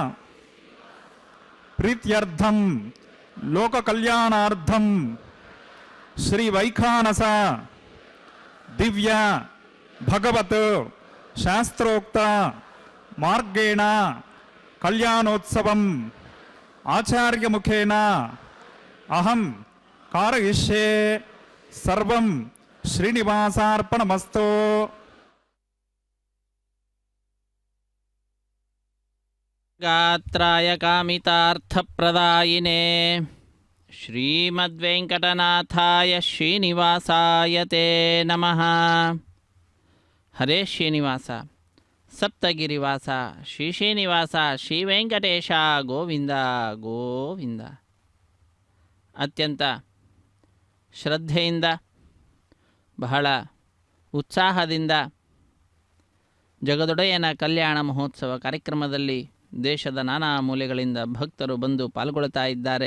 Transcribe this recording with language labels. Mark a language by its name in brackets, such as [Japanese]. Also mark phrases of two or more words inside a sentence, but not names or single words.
[Sanskrit] ప్రీత్యర్థం లోక కళ్యాణార్థం శ్రీ వైఖానస దివ్య భగవత్ శాస్త్రోక్త మార్గేణ కళ్యాణోత్సవం ఆచార్యముఖేన అహం కారయిష్యే. సర్వం శ్రీనివాసార్పణమస్తు. గాత్రాయ కామితార్థప్రదాయినే ಶ್ರೀಮದ್ವೆಂಕಟನಾಥಾಯ ಶ್ರೀನಿವಾಸಾಯ ತೇ ನಮಃ. ಹರೇ ಶ್ರೀನಿವಾಸ, ಸಪ್ತಗಿರಿವಾಸ, ಶ್ರೀ ಶ್ರೀನಿವಾಸ, ಶ್ರೀ ವೆಂಕಟೇಶ ಗೋವಿಂದ ಗೋವಿಂದ. [Kannada] ಅತ್ಯಂತ ಶ್ರದ್ಧೆಯಿಂದ, ಬಹಳ ಉತ್ಸಾಹದಿಂದ ಜಗದೊಡೆಯನ ಕಲ್ಯಾಣ ಮಹೋತ್ಸವ ಕಾರ್ಯಕ್ರಮದಲ್ಲಿ ದೇಶದ ನಾನಾ ಮೂಲೆಗಳಿಂದ ಭಕ್ತರು ಬಂದು ಪಾಲ್ಗೊಳ್ತಾ ಇದ್ದಾರೆ.